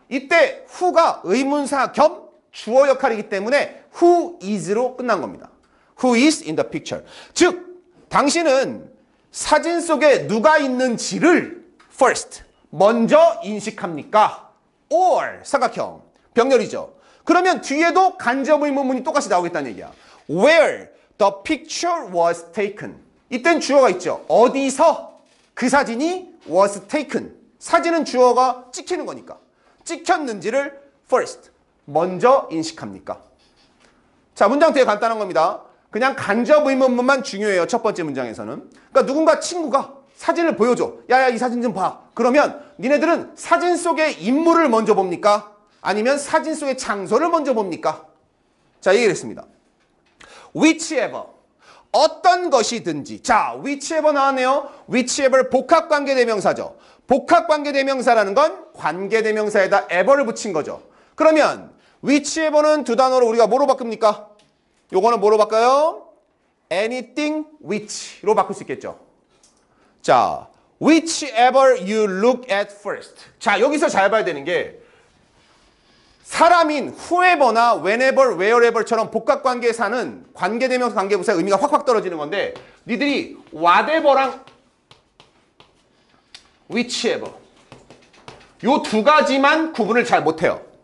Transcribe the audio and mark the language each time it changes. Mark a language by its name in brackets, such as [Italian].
[Korean] 이때 who가 의문사 겸 주어 역할이기 때문에 who is로 끝난 겁니다. [English] Who is in the picture. [Korean] 즉, 당신은 사진 속에 누가 있는지를 first, 먼저 인식합니까? or, 삼각형, 병렬이죠. 그러면 뒤에도 간접 의문문이 똑같이 나오겠다는 얘기야. [English] Where the picture was taken. [Korean] 이땐 주어가 있죠. 어디서 그 사진이 [English] was taken. [Korean] 사진은 주어가 찍히는 거니까. 찍혔는지를 first, 먼저 인식합니까? 자, 문장 되게 간단한 겁니다. 그냥 간접 의문문만 중요해요. 첫 번째 문장에서는. 그러니까 누군가 친구가 사진을 보여줘. 야야 이 사진 좀 봐. 그러면 니네들은 사진 속의 인물을 먼저 봅니까? 아니면 사진 속의 장소를 먼저 봅니까? 자, 얘기를 했습니다. whichever. 어떤 것이든지. 자, whichever 나왔네요. whichever 복합관계대명사죠. 복합관계대명사라는 건 관계대명사에다 ever를 붙인 거죠. 그러면 whichever는 두 단어로 우리가 뭐로 바꿉니까? 요거는 뭐로 바꿔요? [English] anything which [Korean] 로 바꿀 수 있겠죠. [English] 자, whichever you look at first. [Korean] 자, 여기서 잘 봐야 되는 게 사람인 whoever나 whenever, wherever처럼 복합관계사는 관계대명사 관계부사의 의미가 확확 떨어지는 건데 니들이 whatever랑 whichever 요 두 가지만 구분을 잘 못해요.